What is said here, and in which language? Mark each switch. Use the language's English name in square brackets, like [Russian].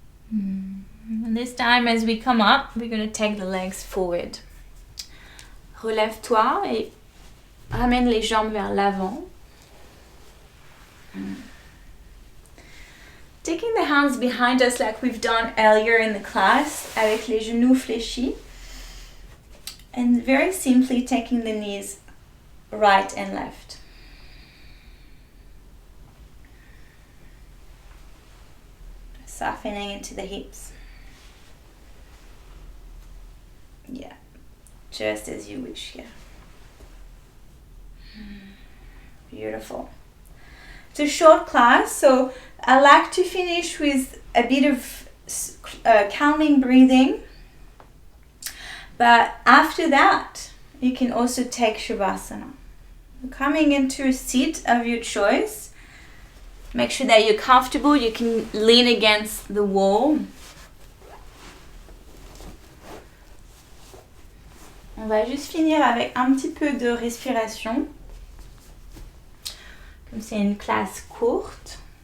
[English] And this time, as we come up, we're going to take the legs forward. [French] Relève-toi et ramène les jambes vers l'avant. [English] Taking the hands behind us like we've done earlier in the class, [French] avec les genoux fléchis. [English] And very simply taking the knees right and left. Softening into the hips. Yeah, just as you wish, yeah. Beautiful. It's a short class, so I like to finish with a bit of calming breathing. But after that, you can also take Shavasana. Coming into a seat of your choice. Make sure that you're comfortable. You can lean against the wall. [French] On va juste finir avec un petit peu de respiration. Comme c'est une classe courte.